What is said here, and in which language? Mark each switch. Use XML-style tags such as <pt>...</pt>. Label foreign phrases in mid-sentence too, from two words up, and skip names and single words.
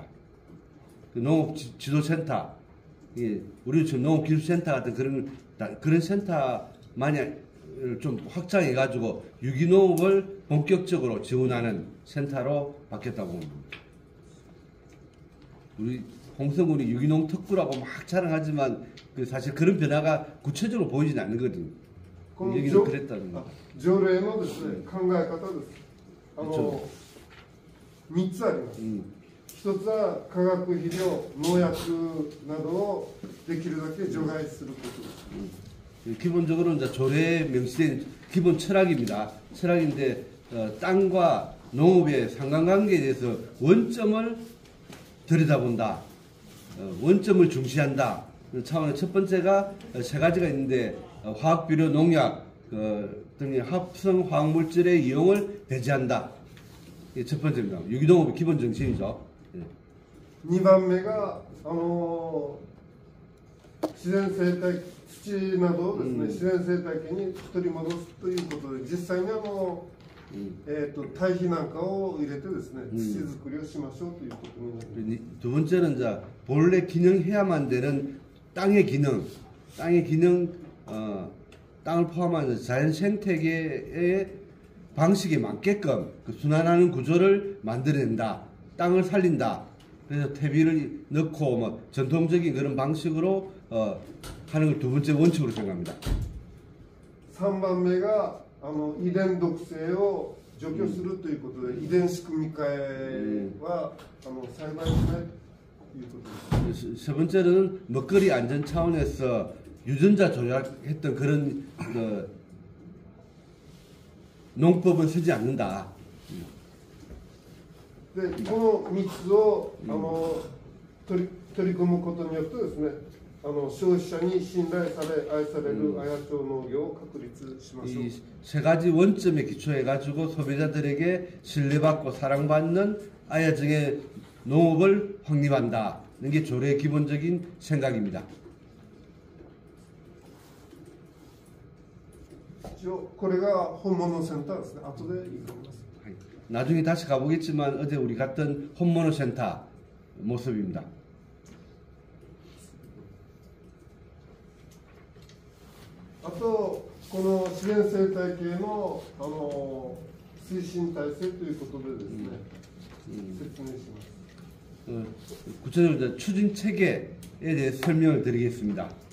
<ko>그 농업 지도센터, 우리 지금 농업기술센터 같은 그런 센터만이 좀 확장해가지고 유기농업을 본격적으로 지원하는 센터로 바뀌었다고 봅니다. 우리 홍성군이 유기농 특구라고 막 자랑하지만 사실 그런 변화가 구체적으로 보이지는 않는 거거든요. 여기는 그랬다는 거.</ko> <ja>条例のですね、考え方です。3つあります。1つは化学肥料、農薬などをできるだけ除外することです。</ja> <ko>기본적으로 이제 조례에 명시된 기본 철학입니다. 철학인데 땅과 농업의 상관관계에 대해서 원점을 들여다본다. 원점을 중시한다. 차원의 첫 번째가 세 가지가 있는데 화학비료, 농약 등의 합성 화학물질의 이용을 배제한다. 이게 첫 번째입니다. 유기농업의 기본 정신이죠.</ko> <ja>2 番目が自然生態土などをですね、自然生態系に取り戻すということで、実際に堆肥なんかを入れてですね、土作りをしましょうということになります。</ja> <ko>두 번째는 이제 본래 기능해야만 되는 땅의 기능, 땅을 포함한 자연 생태계의 방식에 맞게끔 그 순환하는 구조를 만들어낸다. 땅을 살린다. 그래서 퇴비를 넣고 뭐 전통적인 그런 방식으로 하는 걸 두 번째 원칙으로 생각합니다.</ko> <ja>3 番目が遺伝毒性を除去するということで、遺伝子組み換えは栽培しないということです。</ja> <ko>세 번째는 먹거리 안전 차원에서 유전자 조작했던 그런 농법은 쓰지 않는다.</ko> <ja>でこの3つを取り組むことによってですね、消費者に信頼され愛される綾町農業を確立しましょう。</ja> <ko>이 세 가지 원점에 기초해가지고 소비자들에게 신뢰받고 사랑받는 아야정의 농업을 확립한다는 게 조례의 기본적인 생각입니다.</ko> <ja>一応これが本物センターですね。後で言います。</ja> <ko>나중에 다시 가보겠지만 어제 우리 갔던 홈모노 센터 모습입니다.</ko> <ja>あとこの自然生態系の推進体制ということでですね、説明します。</ja> <ko>구체적으로 추진 체계에 대해 설명을 드리겠습니다.</ko>